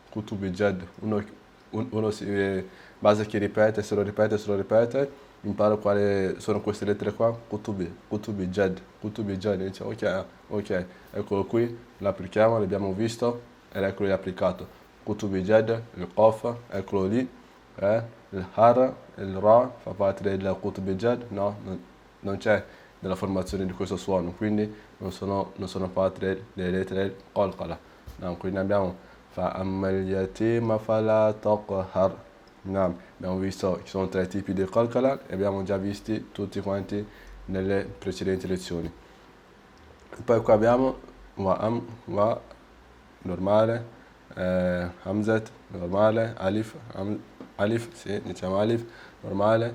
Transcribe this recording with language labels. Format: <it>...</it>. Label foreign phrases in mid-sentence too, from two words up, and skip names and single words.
<it>uno basta che ripete, se lo ripete, impara quali sono queste lettere qua, qutubijad, e dice ok, eccolo qui, l'applichiamo, l'abbiamo visto ed eccolo lì applicato, qutubijad, il qaf, eccolo lì, il har, il ra fa parte del qutubijad, no, non c'è nella formazione di questo suono, quindi non sono parte delle lettere qalqala. No, quindi abbiamo</it> <ar>فأما اليتيم فلا تقهر.</ar> <it>No, abbiamo visto che ci sono 3 tipi di qalqala e abbiamo già visti tutti quanti nelle precedenti lezioni. Poi qua abbiamo wa normale, hamzat normale, alif, sì, diciamo alif normale,</it>